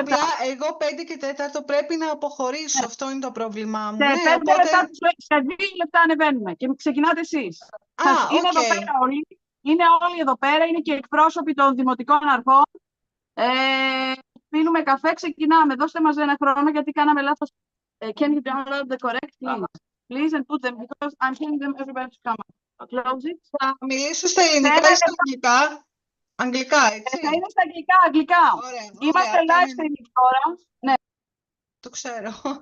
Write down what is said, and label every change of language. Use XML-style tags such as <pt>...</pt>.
<el>απλά εγώ 5 και 4 πρέπει να αποχωρήσω. Αυτό είναι το πρόβλημά μου. Σε 5 Ναι, οπότε... λεπτά, σε 2 λεπτά ανεβαίνουμε και ξεκινάτε εσείς. Είναι εδώ πέρα όλοι. Είναι όλοι εδώ πέρα. Είναι και εκπρόσωποι των δημοτικών αρχών. Πίνουμε καφέ, ξεκινάμε. Δώστε μας ένα χρόνο γιατί κάναμε λάθος.</el> <en>Can you download the correct, please? Please and put them because I'm telling them everybody to come. Close it.</en> <el>Θα μιλήσω στα ελληνικά ή στα αγγλικά. Αγγλικά, έτσι. Θα είναι στα αγγλικά. Ωραία, Είμαστε live streaming τώρα. Ναι. Το ξέρω.</el>